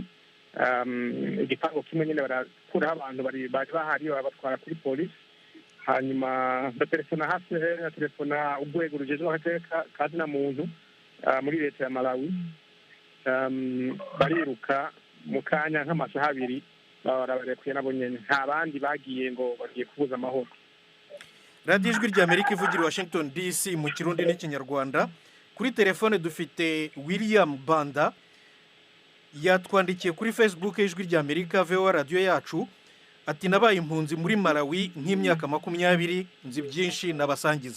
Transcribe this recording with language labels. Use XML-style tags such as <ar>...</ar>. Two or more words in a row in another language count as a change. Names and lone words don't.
<rn>Igipango kimwe nyine barakuraho abantu bari bahari babatwara kuri polisi, hanyuma baterefona hafi na telefona urwego rugezweho agateka kazina muntu muri leta ya Malawi. Bariruka mu kanya nk'amasaha abiri barabarekuye nabo nyene, nta bandi bagiye ngo bagiye kubuza amahoro.</rn> <rw>radiyo ijwi ry'Amerika ivugira Washington DC mu kirundi n'ikinyarwanda. Kuri telefone dufite William Banda, yatwandikiye kuri Facebook y'ijwi ry'Amerika VOA radiyo yacu, ati nabaye impunzi muri Malawi nk'imyaka 20, nzi byinshi nabasangiza.</rw>